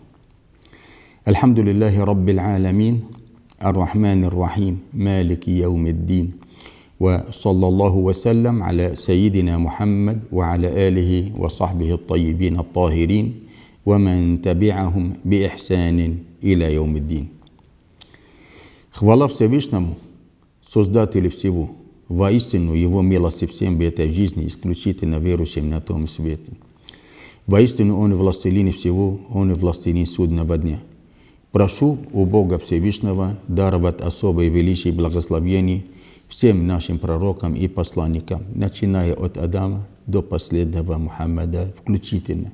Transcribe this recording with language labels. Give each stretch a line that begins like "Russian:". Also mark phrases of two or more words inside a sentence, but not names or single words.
Arabic: الحمد لله رب العالمين الرحمن الرحيم مالك يوم الدين وصلى الله وسلم على سيدنا محمد وعلى آله وصحبه الطيبين الطاهرين ومن تبعهم بإحسان إلى يوم الدين.
Russian: Хвала Всевышнему, Создателю всего. Воистину, Его милости всем в этой жизни, исключительно верующим на том свете. Воистину, Он властелин всего, Он властелин судного дня. Прошу у Бога Всевышнего даровать особое величие и благословение всем нашим пророкам и посланникам, начиная от Адама до последнего Мухаммада включительно.